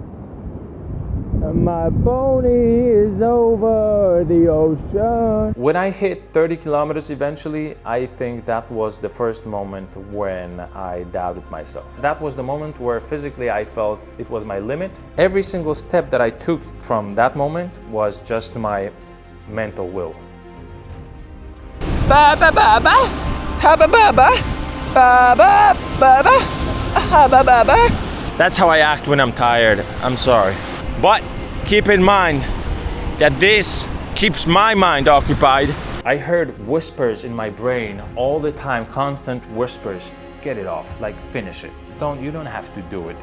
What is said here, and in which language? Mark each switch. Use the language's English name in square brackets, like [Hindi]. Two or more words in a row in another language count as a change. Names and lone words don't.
[English] My pony is over the ocean. When I hit 30 kilometers eventually, I think that was the first moment when I doubted myself. That was the moment where physically I felt it was my limit. Every single step that I took from that moment was just my mental will. Ba ba ba ba, ha ba ba ba, ba ba ba ba, ha ba ba ba. That's how I act when I'm tired. I'm sorry. But keep in mind that this keeps my mind occupied. I heard whispers in my brain all the time, constant whispers. Get it off, like finish it. You don't have to do it.